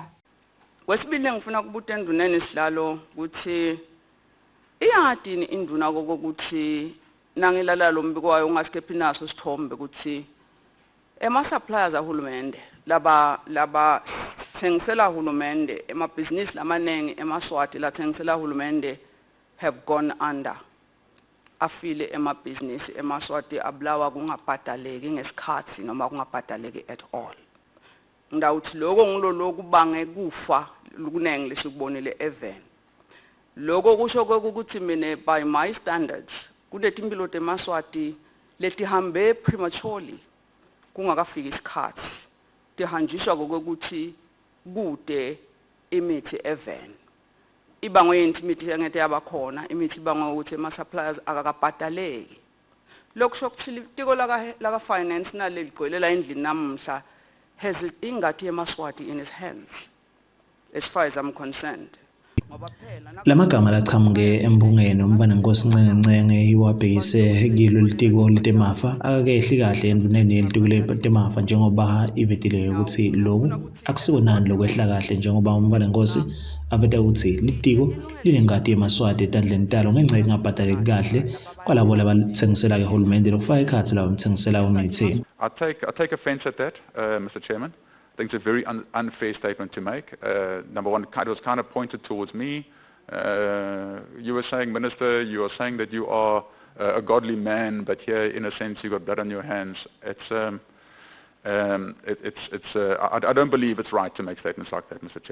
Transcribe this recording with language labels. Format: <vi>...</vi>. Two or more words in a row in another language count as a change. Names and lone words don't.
<ss>Wesibili ngifuna kubuta enduneni sihlalo ukuthi iyadini induna kokuthi nangilala lo mbiko wayo ungasikephi naso sithombe ukuthi ema-suppliers ahulumende laba thengisela hulumende emabhizinisi lamanengi eMaswati la thengisela hulumende</ss> <en>have gone under</en> <ss>afile emabhizinisi eMaswati abulawa kungabhadaleki ngesikhathi noma kungabhadaleki</ss> <en>at all.</en> <ss>Ngidawuthi lokho ngilolo kubange kufa kunenge lesikubonile eVen. Lokho kusho ukuthi mina</ss> <en>by my standards</en> <ss>kunetimpilo teMaswati letihambe prematurely kungakafiki isikhathi tihanjiswa kokuthi kude imithi eVen. Ibangwe imithi engeke yabakhona imithi ibangwe ukuthi ama-suppliers akakabhadaleki. Lokho sokuthi itiko laka finance naleligcwelela endlini namhla has ingadi yeMaswati</ss> <en>in his hands, as far as I'm concerned.</en> <ss>Lamagama laqhamuke embungeni umfana Nkosi Ncencenge iwabhekise kilo litiko letemafa akekehli kahle endvuneni yelitiko letemafa njengoba ivetile ukuthi lokhu akusikonani lokwehla kahle njengoba umfana Nkosi aveta ukuthi litiko linengadi yeMaswati etandleni talo ngenxa engabhataleki kahle kwalabo labathengisela kehulumende lokufaka ekhatsi labo mthengisela umithi.</ss> <en>I take offense at that, Mr. Chairman. I think it's a very unfair statement to make. Number one, it was kind of pointed towards me. You were saying, Minister, you are saying that you are a godly man, but here, in a sense, you got blood on your hands. I don't believe it's right to make statements like that, Mr.</en>